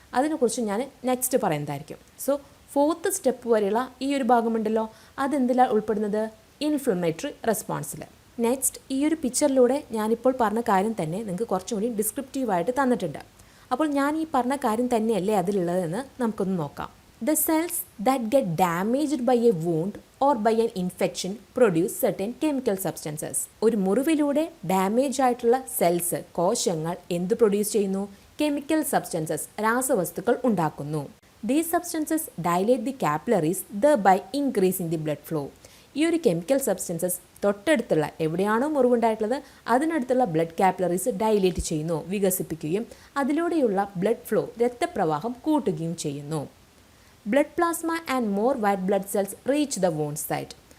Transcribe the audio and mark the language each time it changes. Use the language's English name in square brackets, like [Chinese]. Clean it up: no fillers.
[Malayalam] അതിനെക്കുറിച്ച് ഞാൻ നെക്സ്റ്റ് പറയുന്നതായിരിക്കും. സോ 4th സ്റ്റെപ്പ് വരെയുള്ള ഈ ഒരു ഭാഗമുണ്ടല്ലോ, അതെന്തിലാണ് ഉൾപ്പെടുന്നത്? ഇൻഫ്ലമേറ്ററി റെസ്പോൺസിൽ. നെക്സ്റ്റ്, ഈ ഒരു പിക്ചറിലൂടെ ഞാനിപ്പോൾ പറഞ്ഞ കാര്യം തന്നെ നിങ്ങൾക്ക് കുറച്ചും കൂടി ഡിസ്ക്രിപ്റ്റീവായിട്ട് തന്നിട്ടുണ്ട്. അപ്പോൾ ഞാൻ ഈ പറഞ്ഞ കാര്യം തന്നെയല്ലേ അതിലുള്ളതെന്ന് നമുക്കൊന്ന് നോക്കാം. [English] The cells that get damaged by a wound or by an infection produce certain chemical substances. [Malayalam] ഒരു മുറിവിലൂടെ ഡാമേജ് ആയിട്ടുള്ള സെൽസ്, കോശങ്ങൾ എന്ത് പ്രൊഡ്യൂസ് ചെയ്യുന്നു? കെമിക്കൽ സബ്സ്റ്റൻസസ്, രാസവസ്തുക്കൾ ഉണ്ടാക്കുന്നു. [English] These substances dilate the capillaries, thereby increasing the blood flow. [Malayalam] ഈ ഒരു chemical substances തൊട്ടടുത്തുള്ള എവിടെയാണോ മുറിവുണ്ടായിട്ടുള്ളത് അതിനടുത്തുള്ള ബ്ലഡ് കാപ്പിലറീസ് ഡൈലേറ്റ് ചെയ്യുന്നു, വികസിപ്പിക്കുകയും അതിലൂടെയുള്ള ബ്ലഡ് ഫ്ലോ, രക്തപ്രവാഹം കൂട്ടുകയും ചെയ്യുന്നു. [English] Blood plasma and more white blood cells reach the wound site.